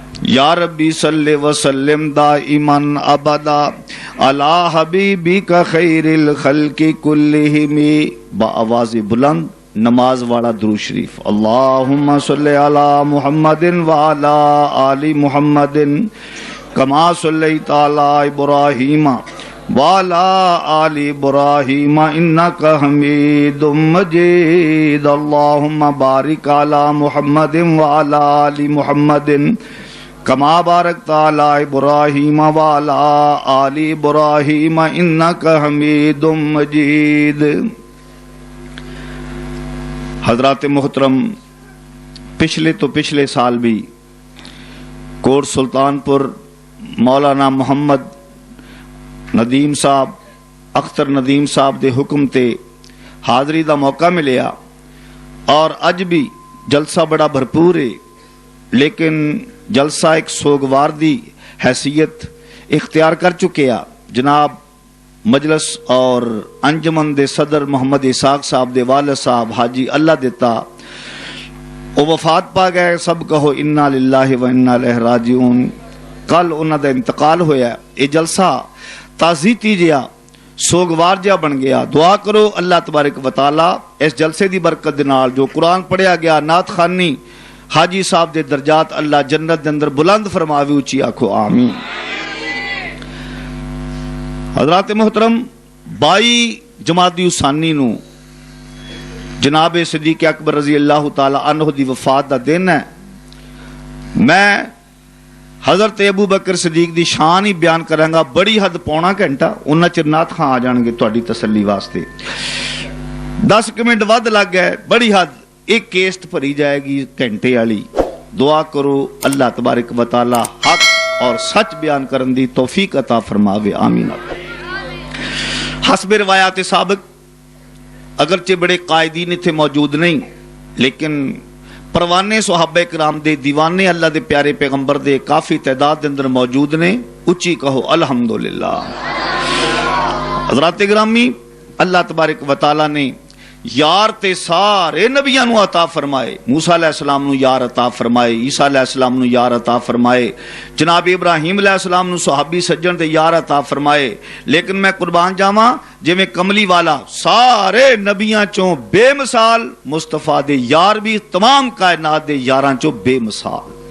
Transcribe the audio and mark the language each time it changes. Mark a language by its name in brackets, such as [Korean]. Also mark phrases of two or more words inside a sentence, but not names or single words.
[Arabic] يا ربِّ صلِّ وسلِّم دائماً أبداً على حبيبك خيرِ الخلقِ كلِّهمِ. [Punjabi] باآواز بلند نماز والا درود شریف. [Arabic] اللهم صلِّ على محمد وعلى آل محمد كما صليت على إبراهيم وعلى آل إبراهيم إنك حميد مجيد. اللهم بارك على محمد وعلى آل محمد كما باركت على إبراهيم وعلى آل إبراهيم إنك حميد مجيد. [Punjabi] حضرات محترم، پچھلے تو پچھلے سال بھی کوٹ سلطانپور مولانا محمد ندیم صاحب اختر ندیم صاحب کے حکم تے حاضری کا موقع ملیا اور اج بھی جلسہ بڑا بھرپور ہے، لیکن جلسہ ایک سوگوار کی حیثیت اختیار کر چکے آ. جناب مجلس اور انجمن دے صدر محمد اسحاق صاحب دے والد صاحب حاجی اللہ دتا وہ وفات پا گئے. سب کہو [Arabic] إنا لله وإنا إليه راجعون. [Punjabi] کل انہوں نے انتقال ہویا۔ یہ جلسہ تعزیتی جیہا سوگوار جیہا بن گیا. دعا کرو [Arabic] الله تبارك وتعالى [Punjabi] اس جلسے کی برکت دے نال جو قرآن پڑھیا گیا نعت خوانی حاجی صاحب دے درجات اللہ جنت دے اندر بلند فرماوے. اچی آکھو آمین۔ حضرات محترم، 22 جمادی الثانی نوں جناب صدیق اکبر [Arabic] رضي الله تعالى عنه [Punjabi] دی وفات دا دن ہے. میں حضرت ابو بکر صدیق دی شان ہی بیان کراں گا. بڑی حد پونا گھنٹہ انا چر نعت خواں آ جانگے تہاڈی تسلی واسطے. 10 منٹ ودھ لگ گئے. بڑی حد ایک کیسٹ بھری جائے گی گھنٹے والی. دعا کرو [Arabic] الله تبارك وتعالى [Punjabi] حق اور سچ بیان کرن دی توفیق عطا فرماوے۔ آمین. حسبِ روایات سابق اگرچہ بڑے قائدین اتھے موجود نہیں، لیکن پروانے صحابہ کرام دے دیوانے اللہ دے پیارے پیغمبر دے کافی تعداد دے اندر موجود نے. اچی کہو الحمدللہ. حضرات گرامی, [Arabic] الله تبارك وتعالى [Punjabi] نے یار تے سارے نبیاں نوں عطا فرمائے. موسیٰ علیہ السلام نوں یار عطا فرمائے، عیسیٰ علیہ السلام نوں یار عطا فرمائے، جناب ابراہیم علیہ السلام نوں صحابی سجن دے یار عطا فرمائے. لیکن میں قربان جاواں جیویں کملی والا سارے نبیاں چوں بے مثال، مصطفیٰ دے یار بھی تمام کائنات دے یاراں چوں بے مثال.